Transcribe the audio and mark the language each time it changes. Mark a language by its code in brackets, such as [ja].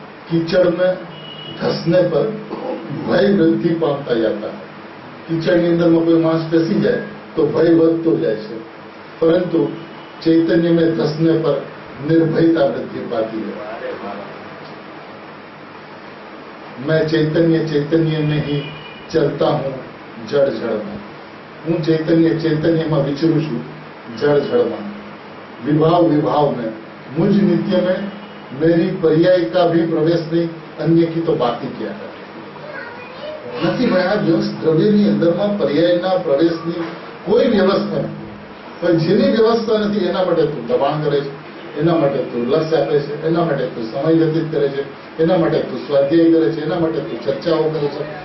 [hi] कीचड़ में धसने पर भय वृद्धि पामता जाता है. [gu] कीचड़ની અંદરમાં કોઈ માણસ બેસી જાય તો ભય વધતો જાય છે, પરંતુ [hi] चैतन्य में धसने पर निर्भयता वृद्धि पाती है. मैं चैतन्य चैतन्य में ही चलता हूँ जड़ जड़ में. [gu] હું ચૈતન્યમાં વિચરું છું જળ જળમાં. [hi] विभाव विभाव में मुझ नित्य में मेरी पर्याय का भी प्रवेश नहीं, अन्य की तो बात ही क्या है. [gu] નથી ભાઈ, આ દ્રવ્યની અંદરમાં પર્યાયના પ્રવેશની કોઈ વ્યવસ્થા નથી. પણ જેની વ્યવસ્થા નથી એના માટે તું દબાણ કરે છે, એના માટે તું લક્ષ્ય આપે છે, એના માટે તું સમય વ્યતીત કરે છે, એના માટે તું સ્વાધ્યાય કરે છે, એના માટે તું ચર્ચાઓ કરે છે.